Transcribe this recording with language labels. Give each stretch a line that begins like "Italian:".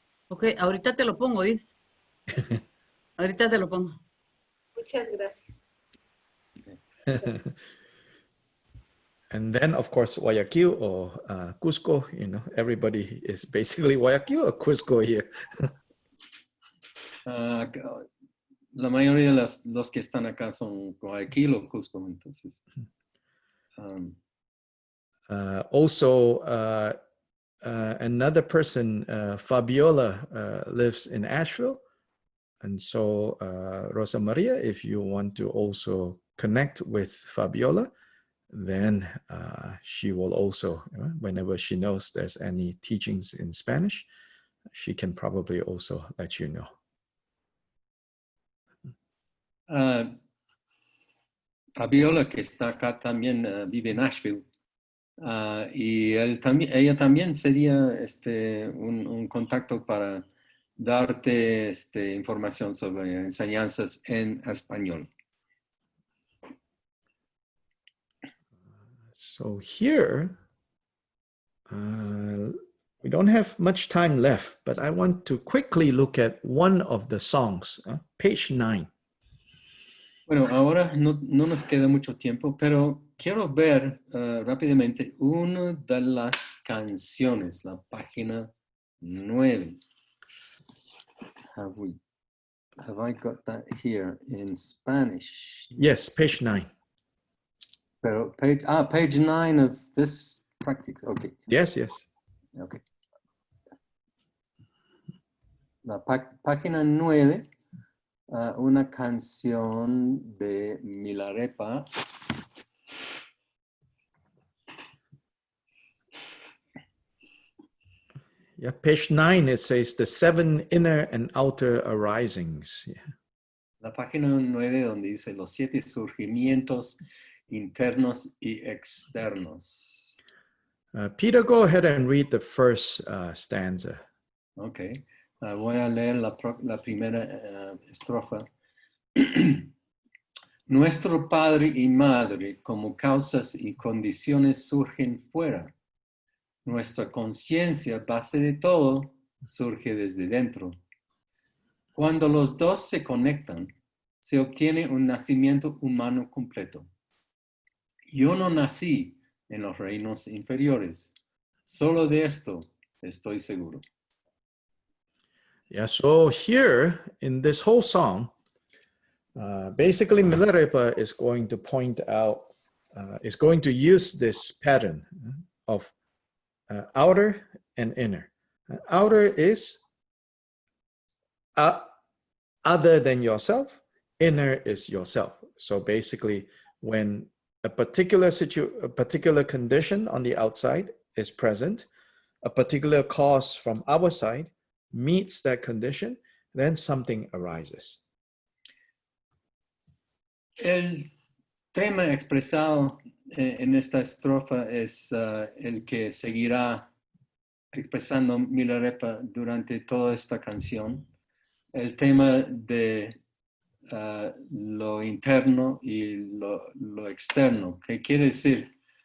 Spanish: Ok, ahorita te lo pongo, Is. Ahorita te lo pongo. Muchas gracias.
English: And then, of course, Guayaquil or Cusco, you know, everybody is basically Guayaquil or Cusco here.
Spanish: La mayoría de los que están acá son Guayaquil o Cusco, entonces.
English: Also, another person, Fabiola, lives in Asheville. And so, Rosa Maria, if you want to also connect with Fabiola, then she will also, whenever she knows there's any teachings in Spanish, she can probably also let you know.
Spanish: Fabiola, que está acá también, vive en Asheville. Y ella también sería un contacto para darte información sobre enseñanzas en español.
English: So here, we don't have much time left, but I want to quickly look at one of the songs, page 9.
Spanish: Bueno, ahora no nos queda mucho tiempo, pero quiero ver rápidamente una de las canciones, la página 9.
English: Have I got that here in Spanish? Yes, page 9.
Spanish: Pero
English: page 9 of this practice. Okay. Yes, yes. Okay.
Spanish: La página 9, una canción de Milarepa.
English: Yeah, page 9, it says the 7 inner and outer arisings. Yeah.
Spanish: La página 9 donde dice los 7 surgimientos internos y externos.
English: Peter, go ahead and read the first stanza. Okay.
Spanish: Voy a leer la primera estrofa. Nuestro padre y madre como causas y condiciones surgen fuera. Nuestra conciencia, base de todo, surge desde dentro. Cuando los dos se conectan, se obtiene un nacimiento humano completo. Yo no nací en los reinos inferiores. Solo de esto estoy seguro.
English: Yeah, so here in this whole song, basically Milarepa is going to point out, is going to use this pattern of outer and inner. Outer is other than yourself, inner is yourself. So basically when a particular condition on the outside is present, a particular cause from our side meets that condition, then something arises.
Spanish: El tema expresado en esta estrofa es el que seguirá expresando Milarepa durante toda esta canción. El tema de lo interno y lo externo. ¿Qué quiere decir?